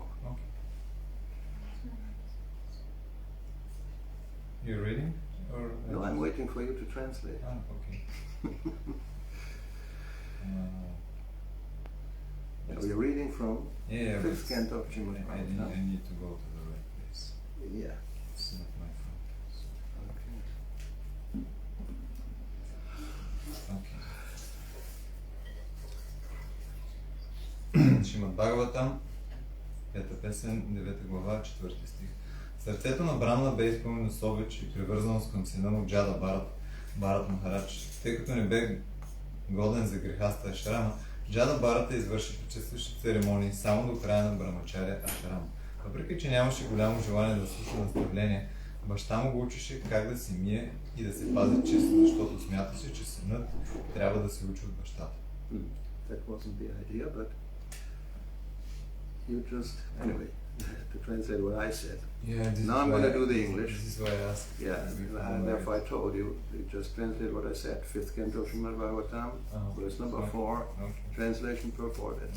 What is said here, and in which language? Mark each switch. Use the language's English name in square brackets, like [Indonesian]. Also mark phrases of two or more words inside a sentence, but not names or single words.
[English] Okay. You're reading? Or No, I'm waiting for you to translate. Ah, okay. We're reading from Yeah, 5th canto of Srimad I Bhagavatam. need to go to the right place. Yeah. It's not my fault. Okay. [Bulgarian] Шримад Бхагаватам, 5 песен, 9 глава, 4 стих. Сърцето на Брамна бе изпълнено с обич и привързаност към сина му Джада Барат Махарадж. Тъй като не бе годен за грехаста Ашрама, Джада Барата извърши причестващи церемонии само до края на Брамачаря Ашрама. Въпреки че нямаше голямо желание да слуша наставление, баща му го учеше как да се мие и да се пази чист, защото смяташе, че синът трябва да се учи от бащата. [English] That wasn't the idea, but you just, anyway, to translate what I said. Yeah, Now I'm going to do the English. This is why I asked. Yeah, and therefore I told you, just translate what I said. 5th canto Srimad Bhagavatam, verse number 4, translation purport, etc.